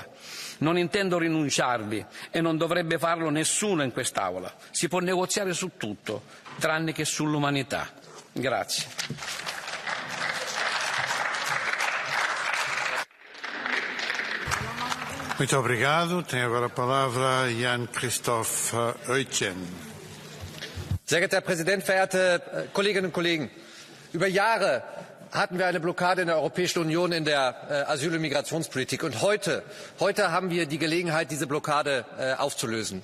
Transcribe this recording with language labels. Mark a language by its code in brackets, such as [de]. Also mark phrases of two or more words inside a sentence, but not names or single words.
[it] Non intendo rinunciarvi e non dovrebbe farlo nessuno in quest'Aula. Si può negoziare su tutto, tranne che sull'umanità. Grazie. [pt] Muito obrigado. Tem agora a palavra Jan Christoph Oetjen. [de] Sehr geehrter Herr Präsident, verehrte Kolleginnen und Kollegen! Über Jahre hatten wir eine Blockade in der Europäischen Union in der Asyl- und Migrationspolitik. Und heute haben wir die Gelegenheit, diese Blockade aufzulösen.